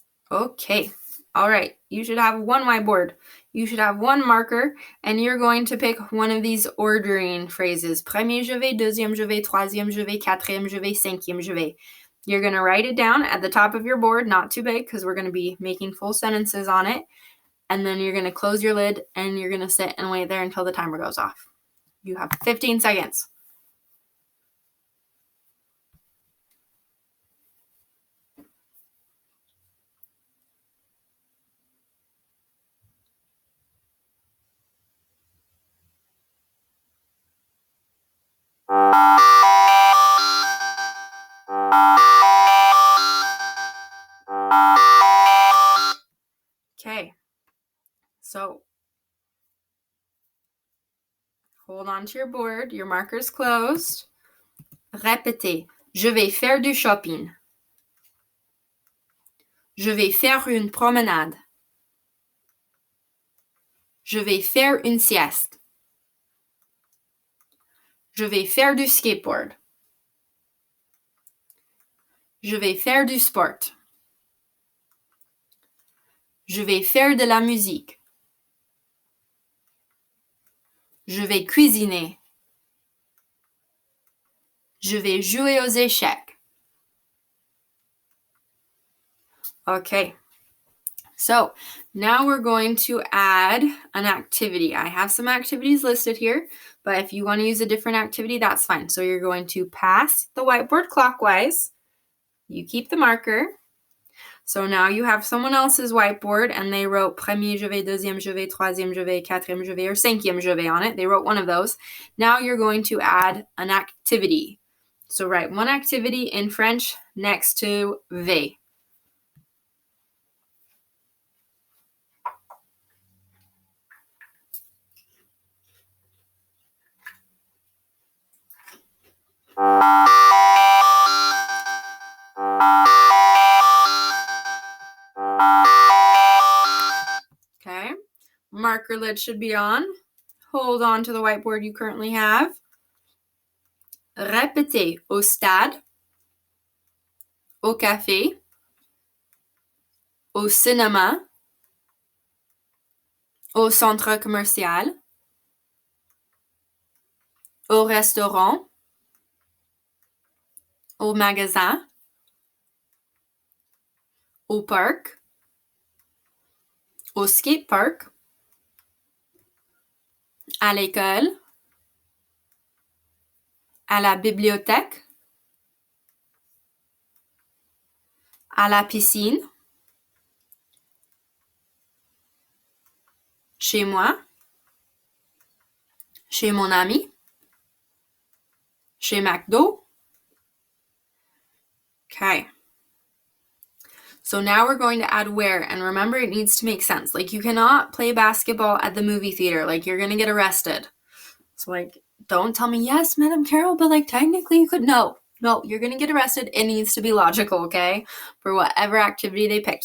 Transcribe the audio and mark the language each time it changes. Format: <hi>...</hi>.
<en>Okay, all right, you should have one whiteboard. You should have one marker, and you're going to pick one of these ordering phrases.</en> <fr>Premier je vais, deuxième je vais, troisième je vais, quatrième je vais, cinquième je vais.</fr> <en>You're going to write it down at the top of your board, not too big because we're going to be making full sentences on it. And then you're going to close your lid and you're going to sit and wait there until the timer goes off. You have 15 seconds. Okay, so hold on to your board. Your marker's closed.</en> <fr>Répétez. Je vais faire du shopping. Je vais faire une promenade. Je vais faire une sieste. Je vais faire du skateboard. Je vais faire du sport. Je vais faire de la musique. Je vais cuisiner. Je vais jouer aux échecs.</fr> <en>Okay. So now we're going to add an activity. I have some activities listed here, but if you want to use a different activity, that's fine. So you're going to pass the whiteboard clockwise. You keep the marker. So now you have someone else's whiteboard and they wrote</en> <fr>premier je vais, deuxième je vais,</fr> <en>troisième je vais, quatrième je vais, or cinquième je vais on it. They wrote one of those. Now you're going to add an activity. So write one activity in French next to vais. Okay, marker lid should be on. Hold on to the whiteboard you currently have.</en> <fr>Répétez au stade, au café, au cinéma, au centre commercial, au restaurant, au magasin, au parc, au skatepark, à l'école, à la bibliothèque, à la piscine, chez moi, chez mon ami, chez McDo.</fr> <en>Okay. So now we're going to add where, and remember it needs to make sense. Like you cannot play basketball at the movie theater, like you're gonna get arrested. So like, don't tell me, yes, Madam Carol, but like technically you could, no, you're gonna get arrested. It needs to be logical, okay? For whatever activity they picked.</en>